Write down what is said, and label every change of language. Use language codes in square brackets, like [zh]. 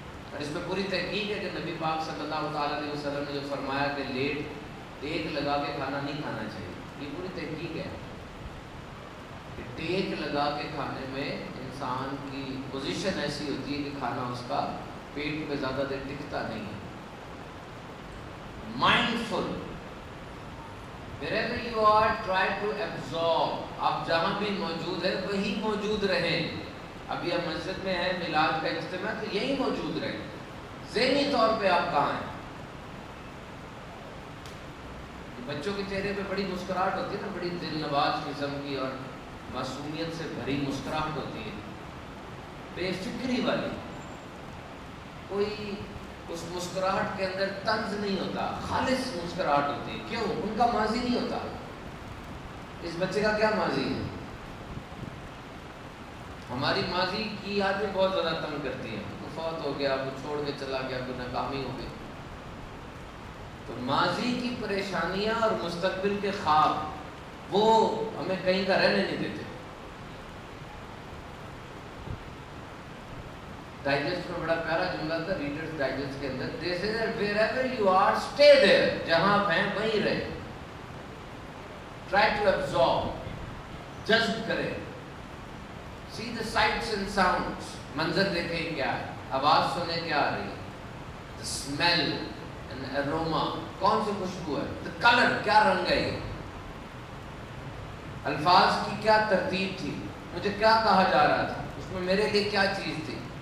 [ur] اور اس میں پوری تحقیق ہے کہ نبی پاک صلی اللہ تعالیٰ علیہ وسلم نے جو فرمایا کہ لیٹ ٹیک لگا کے کھانا نہیں کھانا چاہیے، یہ پوری تحقیق ہے کہ ٹیک لگا کے کھانے میں انسان کی پوزیشن ایسی ہوتی ہے کہ کھانا اس کا پیٹ پہ زیادہ دیر ٹکتا نہیں ہے. [en] Mindful. wherever you are try to absorb. [ur] آپ جہاں بھی موجود ہیں وہی موجود رہیں. ابھی آپ مسجد میں ہیں، میلاد کا اجتماع، تو یہی موجود رہیں. ذہنی طور پہ آپ کہاں ہیں؟ بچوں کے چہرے پہ بڑی مسکراہٹ ہوتی ہے نا، بڑی دل نواز قسم کی اور معصومیت سے بھری مسکراہٹ ہوتی ہے، بے فکری والی. کوئی اس مسکراہٹ کے اندر طنز نہیں ہوتا، خالص مسکراہٹ ہوتی ہے. کیوں؟ ان کا ماضی نہیں ہوتا. اس بچے کا کیا ماضی ہے؟ ہماری ماضی کی یادیں بہت زیادہ تنگ کرتی ہیں. وہ فوت ہو گیا، وہ چھوڑ کے چلا گیا، کوئی ناکامی ہو گئی. تو ماضی کی پریشانیاں اور مستقبل کے خواب وہ ہمیں کہیں کا رہنے نہیں دیتے. ڈائجسٹ میں بڑا پیارا جملہ تھا ریڈرز ڈائجسٹ کے اندر، [en] they say that wherever you are stay there. [ur] جہاں آپ ہیں وہیں رہے. [en] try to absorb، [ur] جذب کریں. [en] see the sights and sounds، [ur] منظر دیکھیں کیا ہے، آواز سنیں کیا آ رہی ہے. [en] the smell and aroma، [ur] کون سی خوشبو ہے. [en] the color، [ur] کیا رنگ ہے یہ. الفاظ کی کیا ترتیب تھی، مجھے کیا کہا جا رہا تھا، اس میں میرے لیے کیا چیز تھی.